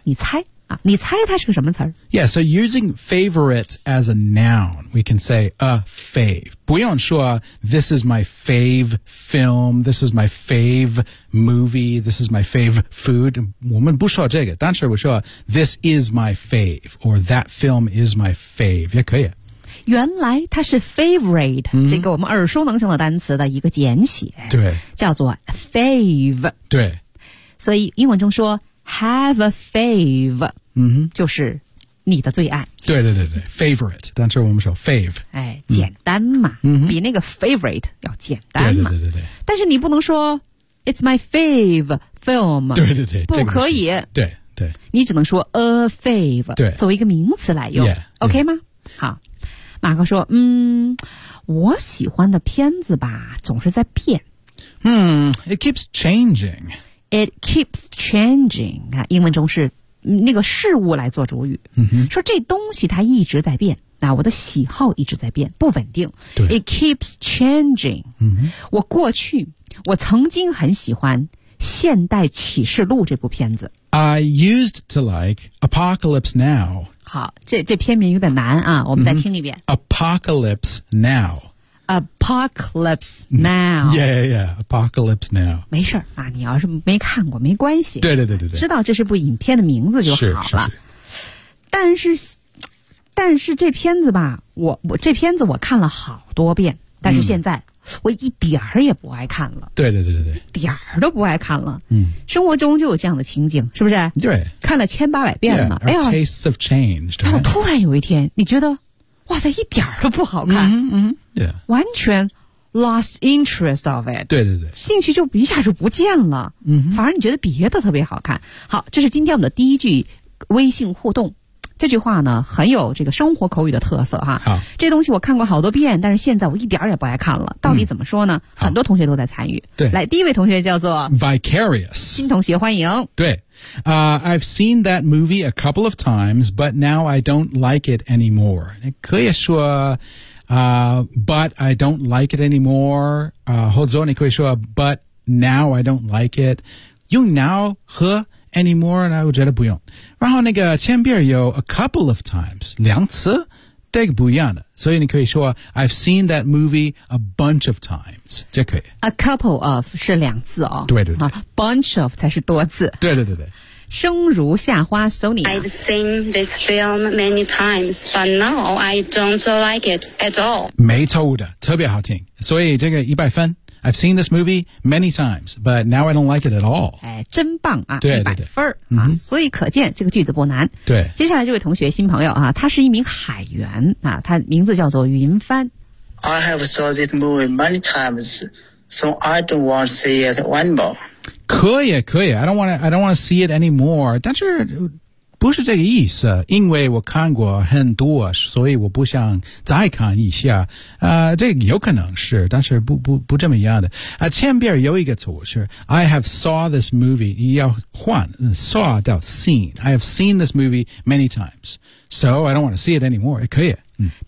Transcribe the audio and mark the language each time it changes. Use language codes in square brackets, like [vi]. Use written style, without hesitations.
[zh] 你猜啊，你猜它是个什么词儿 [en] ？Yeah, so using favorite as a noun, we can say a fave. [zh] 不用说 [en] this is my fave film, this is my fave movie, this is my fave food. [zh] 我们不说这个，但是我说 [en] this is my fave or that film is my fave [zh] 也可以。原来它是 favorite、嗯、这个我们耳熟能详的单词的一个简写，对，叫做 fave。对，所以英文中说。 [en] Have a fave、 [zh] 嗯、就是你的最爱对对对对 favorite 但是我们说 fave 哎，简单嘛、嗯、比那个 favorite 要简单嘛对对对 对但是你不能说 [en] It's my fave film [zh] 对对对不可以、这个、对对你只能说 a fave 对作为一个名词来用 [en] yeah, OK 吗、yeah. [zh] 好马哥说我喜欢的片子吧总是在变 [en] It keeps changing It keeps changing. [zh] 英文中是那个事物来做主语、 mm-hmm. 说这东西它一直在变那我的喜好一直在变不稳定对 [en] It keeps changing.、 Mm-hmm. [zh] 我过去我曾经很喜欢现代启示录这部片子 [en] I used to like Apocalypse Now. [zh] 好 这片名有点难啊我们再听一遍、 [en] mm-hmm. Apocalypse Now Apocalypse Now. Yeah, yeah, yeah. Apocalypse Now. [zh] 没事儿啊，你要是没看过，没关系。对对对对对。知道这是部影片的名字就好了。是是是但是这片子吧，我这片子我看了好多遍，但是现在、我一点儿也不爱看了。对对对对对。一点儿都不爱看了。嗯。生活中就有这样的情景，是不是？对。看了千八百遍了。 [en] Yeah, our tastes have changed. [zh] 然后突然有一天，你觉得？哇塞，一点儿都不好看，嗯、mm-hmm. yeah. 完全 [en] lost interest of it， [zh] 对对对，兴趣就一下就不见了，嗯、mm-hmm. ，反而你觉得别的特别好看。好，这是今天我们的第一句微信互动，这句话呢很有这个生活口语的特色哈。好，这东西我看过好多遍，但是现在我一点儿也不爱看了，到底怎么说呢？很多同学都在参与，对，来第一位同学叫做 [en] Vicarious [zh] 新同学，欢迎。对。 [en] I've seen that movie a couple of times, but now I don't like it anymore. [zh] 你可以说 [en] but I don't like it anymore. [zh] 或者你可以说 [en] but now I don't like it. [zh] 用 now 和 anymore, 我觉得不用。然后那个前边有 a couple of times, 两次这个不一样的。所以你可以说 [en] I've seen that movie a bunch of times [zh] 这可以 a couple of 是两次哦对对对、啊、bunch of 才是多次对对对对生如夏花 Sony [en] I've seen this film many times but now I don't like it at all [zh] 没错的特别好听所以这个一百分 [en] I've seen this movie many times but now I don't like it at all [zh] 哎，真棒啊对一百分对对对、啊嗯、所以可见这个句子不难对接下来这位同学新朋友啊，他是一名海员啊，他名字叫做云帆 [en] I have saw this movie many times so I don't want to see it one more [zh] 可以可以 [en] I don't want to see it anymore [zh] 但是不是这个意思因为我看过很多所以我不想再看一下这个有可能是但是不这么样的前边有一个词是 [en] I have saw this movie [zh] 要换 saw 到 seen [en] I have seen this movie many times so I don't want to see it anymore [zh] 可以嗯、